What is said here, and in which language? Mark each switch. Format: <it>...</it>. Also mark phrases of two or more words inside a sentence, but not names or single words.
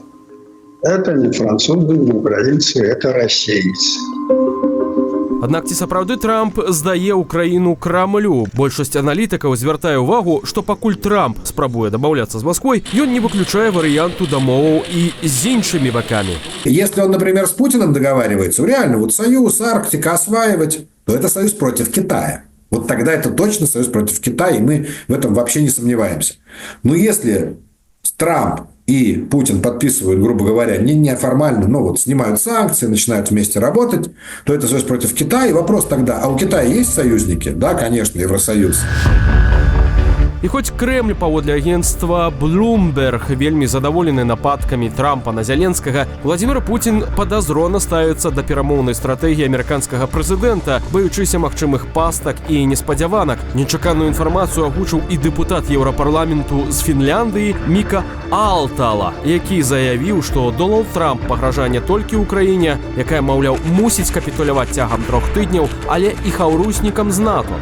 <ru>Это не французы, не украінцы, это расейцы.</ru> <be>Аднак ці сапраўды Трамп здае ўкраіну Крамлю? Большасць аналітыкаў звяртае ўвагу, што пакуль Трамп спрабуе дабаўляцца з Масквой, ён не выключае варыянту дамоваў і з іншымі бакамі.</be> <ru>Если он, например, с Путиным договаривается, реально, вот союз, Арктика осваивать, то это союз против Китая. Вот тогда это точно союз против Китая, и мы в этом вообще не сомневаемся. Но если Трамп и Путин подписывают, грубо говоря, неформально, но вот снимают санкции, начинают вместе работать, то это союз против Китая. И вопрос тогда, а у Китая есть союзники? Да, конечно, Евросоюз.</ru> <be>І хоць Крэмль паводле агенцтва Bloomberg вельмі задаволены нападкамі Трампа на Зяленскага, Владзімір Пуцін падазрона ставіцца да перамоўнай стратэгіі амерыканскага прэзідэнта, баючыся магчымых пастак і неспадзяванак. Нечаканую інфармацыю агучыў і дэпутат Еўрапарламенту з Фінляндыі Міка Алтала, які заявіў, што Дональд Трамп пагражае не толькі ўкраіне, якая, маўляў, мусіць капітуляваць цягам 3 тыдняў, але і хаўруснікам з НАТО.</be>